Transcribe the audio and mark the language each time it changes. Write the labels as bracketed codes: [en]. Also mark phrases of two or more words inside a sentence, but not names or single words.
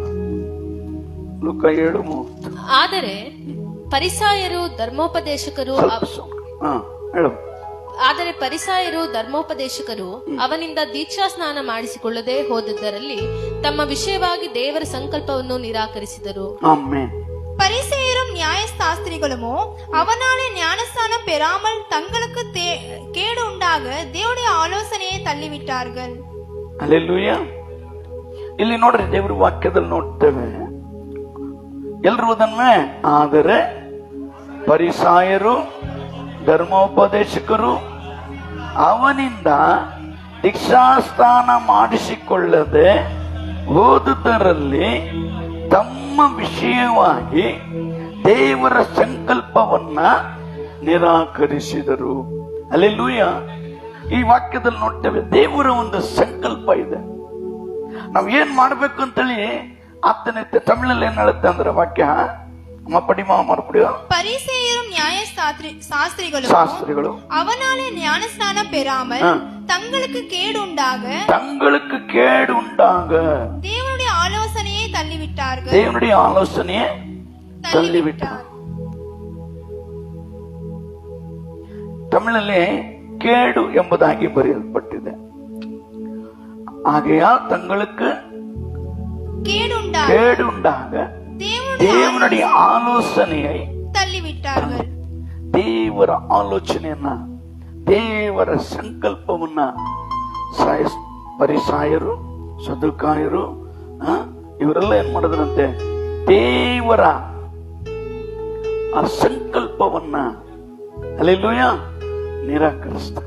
[kn] ಲೂಕ 7:30. ಆದರೆ ಫರಿಸಾಯರು ಧರ್ಮೋಪದೇಶಕರು ಅವನಿಂದ ದೀಕ್ಷಾ ಸ್ನಾನ ಮಾಡಿಸಿಕೊಳ್ಳದೆ ಹೋದದ್ದರಲ್ಲಿ ತಮ್ಮ ವಿಷಯವಾಗಿ ದೇವರ ಸಂಕಲ್ಪವನ್ನು ನಿರಾಕರಿಸಿದರು. [ta] பரிசேயரும் நியாயசாஸ்திரிகளுமோ அவனாலே ஞானஸ்தானம் பெறாமல் தங்களுக்கு கேடு உண்டாக தேவனுடைய ஆலோசனையை தள்ளிவிட்டார்கள். [kn] ಹಲ್ಲೆಲೂಯಾ. ಇಲ್ಲಿ ನೋಡ್ರಿ, ದೇವರ ವಾಕ್ಯದಲ್ಲಿ ನೋಡ್ತೇವೆ ಎಲ್ರೂ ಅದನ್ನೇ. ಆದರೆ ಫರಿಸಾಯರು ಧರ್ಮೋಪದೇಶಕರು ಅವನಿಂದ ದೀಕ್ಷಾಸ್ನಾನ ಮಾಡಿಸಿಕೊಳ್ಳದೆ ಹೋದುದರಲ್ಲಿ ತಮ್ಮ ವಿಷಯವಾಗಿ ದೇವರ ಸಂಕಲ್ಪವನ್ನ ನಿರಾಕರಿಸಿದರು. ಹಲ್ಲೆಲೂಯಾ. ಈ ವಾಕ್ಯದಲ್ಲಿ ನೋಡ್ತೇವೆ, ದೇವರ ಒಂದು ಸಂಕಲ್ಪ ಇದೆ. ನಾವ್ ಏನ್ ಮಾಡ್ಬೇಕು ಅಂತೇಳಿ ಆತನಿತ್ತ ತಮಿಳಲ್ಲಿ ಏನ್ ಹೇಳುತ್ತೆ ಅಂದ್ರೆ ವಾಕ್ಯ ಅಮ್ಮ ಪಡಿಮಾ ಮರುಪಡಿಯೋ. [ta] பரிசேயரும் நியாய சாஸ்திரிகளும் அவனாலே ஞானஸ்நானம் பெறாமல் தங்களுக்கு கேடு உண்டாக தேவனுடைய ஆலோசனையை தள்ளிவிட்டார். [kn] ತಮಿಳಲ್ಲಿ ಕೇಡು ಎಂಬುದಾಗಿ ಬರೆಯಲ್ಪಟ್ಟಿದೆ. [ta] ஆகையால் தங்களுக்கு கேடுண்டாக தேவனுடைய ஆலோசனையை ತಳ್ಳಿಬಿಟ್ಟಾர்கள். [kn] ದೇವರ ಆಲೋಚನೆಯನ್ನ, ದೇವರ ಸಂಕಲ್ಪವನ್ನ ಪರಿಸಾಯರು, ಸದುಕಾಯರು ಇವರೆಲ್ಲ ಏನ್ ಮಾಡಿದ್ರಂತೆ, ದೇವರ ಆ ಸಂಕಲ್ಪವನ್ನ ಹಲ್ಲೆಲೂಯ ನಿರಾಕರಿಸ್ತಾರೆ.